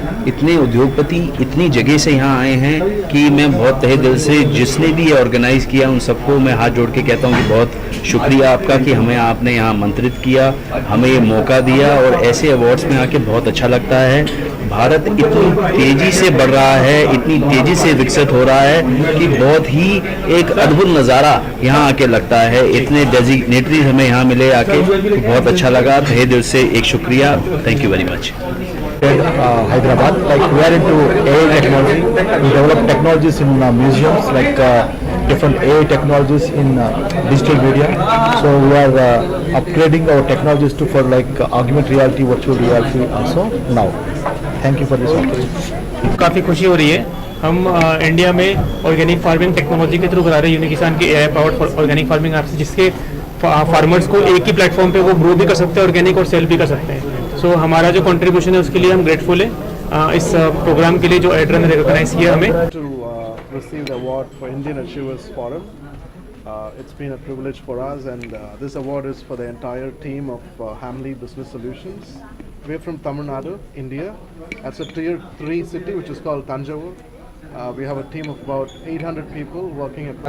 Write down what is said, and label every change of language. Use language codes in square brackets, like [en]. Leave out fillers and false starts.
[hi] इतने उद्योगपति इतनी जगह से यहाँ आए हैं कि मैं बहुत तहे दिल से जिसने भी ये ऑर्गेनाइज़ किया उन सबको मैं हाथ जोड़ के कहता हूँ कि बहुत शुक्रिया आपका कि हमें आपने यहाँ आमंत्रित किया, हमें ये मौका दिया और ऐसे अवार्ड्स में आके बहुत अच्छा लगता है। भारत इतनी तेज़ी से बढ़ रहा है, इतनी तेज़ी से विकसित हो रहा है कि बहुत ही एक अद्भुत नज़ारा यहाँ आके लगता है। इतने डेजिग्नेटरीज हमें यहाँ मिले आके, तो बहुत अच्छा लगा। तहे दिल से एक शुक्रिया, [en] Thank you very much. Hyderabad, like we are into AI technology. We develop technologies in museums, like different AI technologies in digital media. So we are upgrading our technologies to for like augmented reality, virtual reality also now. Thank you for this opportunity. [hi] काफ़ी खुशी हो रही है। हम India में organic farming technology के through करा रहे हैं यूनिकिसान की AI powered organic farming app, जिसके फार्मर्स को एक ही प्लेटफॉर्म पे वो ग्रो भी कर सकते हैं ऑर्गेनिक और सेल भी कर सकते हैं। सो हमारा जो कंट्रीब्यूशन है उसके लिए हम ग्रेटफुल है। इस प्रोग्राम के लिए जो एड्रा ने रिकॉग्नाइज किया हमें। [en] To receive the award for Indian Achievers Forum. It's been a privilege for us, and this award is for the entire team of Hamley Business Solutions. We're from Tamil Nadu, India. That's a tier 3 city which is called Tanjavur. We have a team of about 800 people working at.